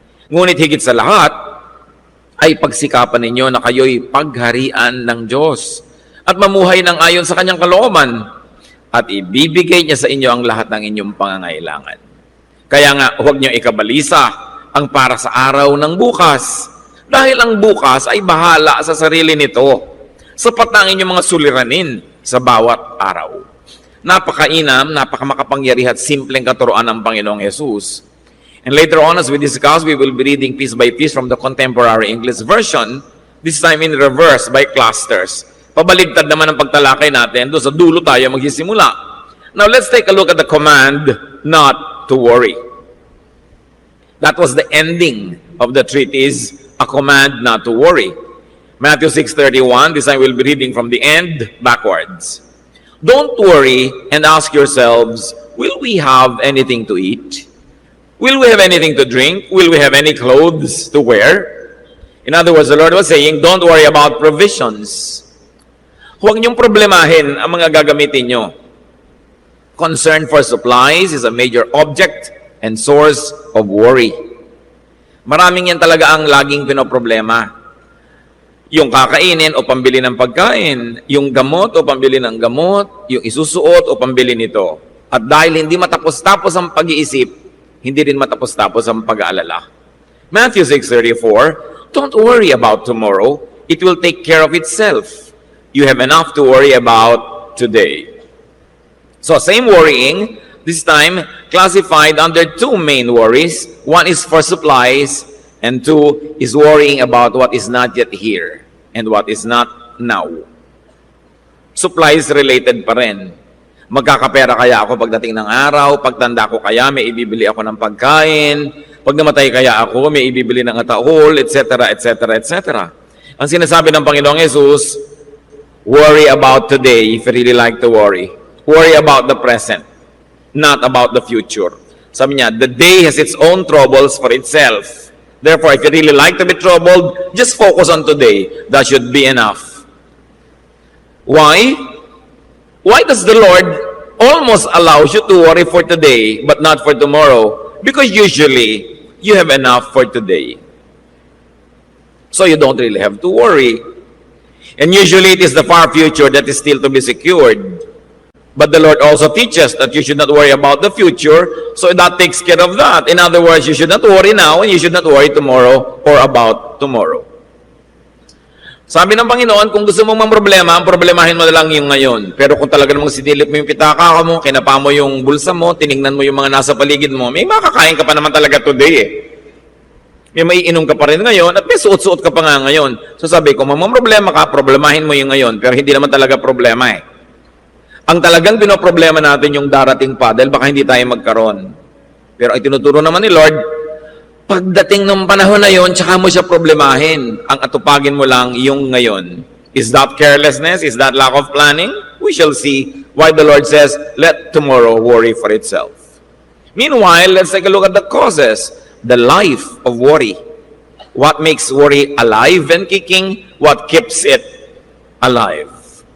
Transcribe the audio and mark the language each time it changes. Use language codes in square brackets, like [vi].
[tl] Ngunit higit sa lahat, ay pagsikapan ninyo na kayo'y pagharian ng Diyos at mamuhay ng ayon sa Kanyang kalooban at ibibigay niya sa inyo ang lahat ng inyong pangangailangan. Kaya nga, huwag niyo ikabalisa ang para sa araw ng bukas dahil ang bukas ay bahala sa sarili nito. Sapat na ang inyong mga suliranin sa bawat araw. Napakainam, napakamakapangyarihan at simpleng katuroan ng Panginoong Yesus. [en] And later on, as we discuss, we will be reading piece by piece from the Contemporary English Version This time in reverse by clusters. [tl] Pabaligtad naman ang pagtalakay natin. Doon sa dulo tayo magsisimula. [en] Now, let's take a look at the command not to worry. That was the ending of the treatise, a command not to worry. Matthew 6:31, this I will be reading from the end backwards. Don't worry and ask yourselves, will we have anything to eat? Will we have anything to drink? Will we have any clothes to wear? In other words, the Lord was saying, don't worry about provisions. [tl] Huwag niyong problemahin ang mga gagamitin niyo. [en] Concern for supplies is a major object and source of worry. [tl] Maraming yan talaga ang laging pinoproblema. Yung kakainin o pambili ng pagkain, yung gamot o pambili ng gamot, yung isusuot o pambili nito. At dahil hindi matapos-tapos ang pag-iisip, hindi rin matapos-tapos ang pag-aalala. [en] Matthew 6:34, don't worry about tomorrow. It will take care of itself. You have enough to worry about today. So same worrying, this time classified under two main worries. One is for supplies, and two is worrying about what is not yet here and what is not now. Supplies related [tl] pa rin. Magkakapera kaya ako pagdating ng araw? Pagtanda ko kaya may ibibili ako ng pagkain? Pag namatay kaya ako may ibibili ng atahol, etc., etc., etc. Ang sinasabi ng Panginoong Jesus, [en] worry about today if you really like to worry. Worry about the present, not about the future. [tl] Sabi niya, [en] the day has its own troubles for itself. Therefore, if you really like to be troubled, just focus on today. That should be enough. Why? Why does the Lord almost allow you to worry for today, but not for tomorrow? Because usually, you have enough for today. So you don't really have to worry. And usually, it is the far future that is still to be secured. But the Lord also teaches that you should not worry about the future, so that takes care of that. In other words, you should not worry now, and you should not worry tomorrow or about tomorrow. [tl] Sabi ng Panginoon, kung gusto mong mamroblema, ang problemahin mo na lang yung ngayon. Pero kung talaga namang sinilip mo yung pitaka mo, kinapa mo yung bulsa mo, tinignan mo yung mga nasa paligid mo, may makakain ka pa naman talaga today eh. May maiinom ka pa rin ngayon at may suot-suot ka pa nga ngayon. So sabi ko, mamroblema ka, problemahin mo yung ngayon, pero hindi naman talaga problema eh. Ang talagang pinoproblema natin yung darating pa dahil baka hindi tayo magkaroon. Pero ay tinuturo naman ni Lord, pagdating ng panahon na yon, tsaka mo siya problemahin. Ang atupagin mo lang yung ngayon. [en] Is that carelessness? Is that lack of planning? We shall see why the Lord says, let tomorrow worry for itself. Meanwhile, let's take a look at the causes, the life of worry. What makes worry alive and kicking? What keeps it alive?